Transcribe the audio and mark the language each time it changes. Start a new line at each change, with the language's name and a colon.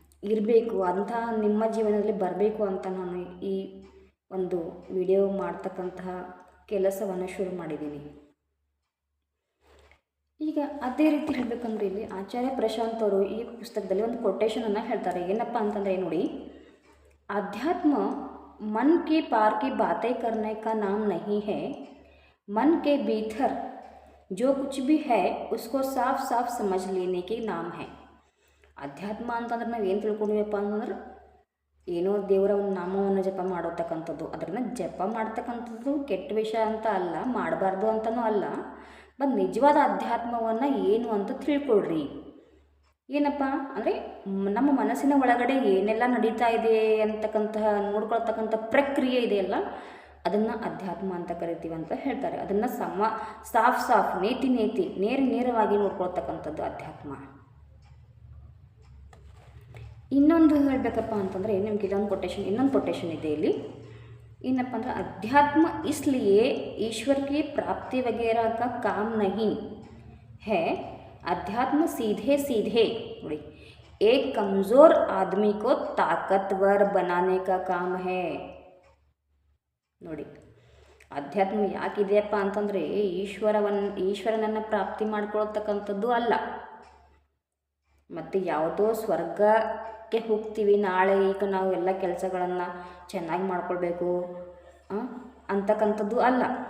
Kannada: ಇರಬೇಕು, ಅಂತಹ ನಿಮ್ಮ ಜೀವನದಲ್ಲಿ ಬರಬೇಕು ಅಂತ ನಾನು ಈ ಒಂದು ವಿಡಿಯೋ ಮಾಡ್ತಕ್ಕಂತಹ ಕೆಲಸವನ್ನು ಶುರು ಮಾಡಿದ್ದೀನಿ. ಈಗ ಅದೇ ರೀತಿ ಹೇಳಬೇಕಂದ್ರೆ ಇಲ್ಲಿ ಆಚಾರ್ಯ ಪ್ರಶಾಂತ್ ಅವರು ಈ ಪುಸ್ತಕದಲ್ಲಿ ಒಂದು ಕೊಟೇಶನನ್ನು ಹೇಳ್ತಾರೆ. ಏನಪ್ಪ ಅಂತಂದರೆ ನೋಡಿ,
Hindi: अध्यात्म मन के पार की बातें करने का नाम नहीं है, मन के भीतर जो कुछ भी है उसको साफ साफ समझ लेने के नाम है.
Kannada: ಅಧ್ಯಾತ್ಮ ಅಂತಂದ್ರೆ ನಾವು ಏನು ತಿಳ್ಕೊಂಡಿವಪ್ಪ ಅಂತಂದ್ರೆ ಏನೋ ದೇವರ ಒಂದು ನಾಮವನ್ನು ಜಪ ಮಾಡೋತಕ್ಕಂಥದ್ದು, ಅದನ್ನು ಜಪ ಮಾಡ್ತಕ್ಕಂಥದ್ದು ಕೆಟ್ಟ ವಿಷಯ ಅಂತ ಅಲ್ಲ, ಮಾಡಬಾರ್ದು ಅಂತನೂ ಅಲ್ಲ. ಬಟ್ ನಿಜವಾದ ಅಧ್ಯಾತ್ಮವನ್ನು ಏನು ಅಂತ ತಿಳ್ಕೊಳ್ರಿ. ಏನಪ್ಪ ಅಂದರೆ ನಮ್ಮ ಮನಸ್ಸಿನ ಒಳಗಡೆ ಏನೆಲ್ಲ ನಡೀತಾ ಇದೆ ಅಂತಕ್ಕಂತಹ ನೋಡ್ಕೊಳ್ತಕ್ಕಂಥ ಪ್ರಕ್ರಿಯೆ ಇದೆಯಲ್ಲ, ಅದನ್ನು ಅಧ್ಯಾತ್ಮ ಅಂತ ಕರಿತೀವಿ ಅಂತ ಹೇಳ್ತಾರೆ. ಅದನ್ನು ಸಾಫ್ ನೇತಿ ನೇರವಾಗಿ ನೋಡ್ಕೊಳ್ತಕ್ಕಂಥದ್ದು ಅಧ್ಯಾತ್ಮ. ಇನ್ನೊಂದು ಹೇಳಬೇಕಪ್ಪ ಅಂತಂದರೆ ನಿಮ್ಗೆ ಇನ್ನೊಂದು ಕೊಟೇಶನ್ ಇದೆ ಇಲ್ಲಿ. ಏನಪ್ಪ ಅಂದ್ರೆ
Hindi: अध्यात्म इसलिए ईश्वर की प्राप्ति वगैरह का काम नहीं है, अध्यात्म सीधे
Kannada: ನೋಡಿ
Hindi: एक कमज़ोर आदमी को ताकतवर बनाने का काम है.
Kannada: ನೋಡಿ ಅಧ್ಯಾತ್ಮ ಯಾಕಿದೆಯಪ್ಪ ಅಂತಂದರೆ ಈಶ್ವರನನ್ನು ಪ್ರಾಪ್ತಿ ಮಾಡ್ಕೊಳ್ತಕ್ಕಂಥದ್ದು ಅಲ್ಲ, ಮತ್ತು ಯಾವುದೋ ಸ್ವರ್ಗಕ್ಕೆ ಹೋಗ್ತೀವಿ ನಾಳೆ, ಈಗ ನಾವು ಎಲ್ಲ ಕೆಲಸಗಳನ್ನು ಚೆನ್ನಾಗಿ ಮಾಡ್ಕೊಳ್ಬೇಕು ಅಂತಕ್ಕಂಥದ್ದು ಅಲ್ಲ.